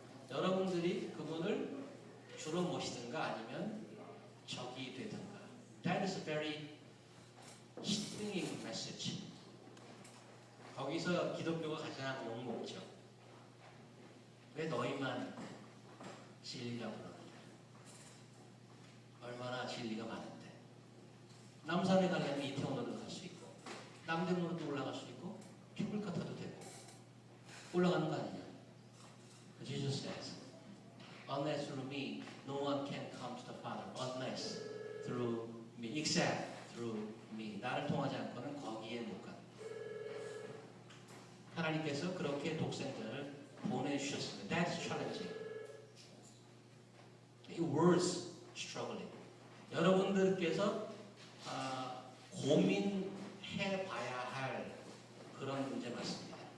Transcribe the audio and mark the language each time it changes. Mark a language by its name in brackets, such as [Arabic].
[Korean] 여러분들이 그분을 주로 모시든가 아니면 적이 되든가. [English] That is a very stinging message. [Korean] 거기서 기독교가 가장 욕먹죠. 왜 너희만 진리라고 그러느냐. 얼마나 진리가 많은데. 남산에 가려면 이태원으로 갈 수 있고 남대문으로도 올라갈 수 있고 케이블카 타도 되고 올라가는 거 아니냐. [English] Jesus says, unless through me, no one can come to the Father. Unless through me, except through me. [Korean] 나를 통하지 않고는 거기에 못 간다. 하나님께서 그렇게 독생자를 보내주셨습니다. [English] That's challenging. It was struggling. [Korean] 여러분들께서 고민해 봐야 할 그런 문제 맞습니다.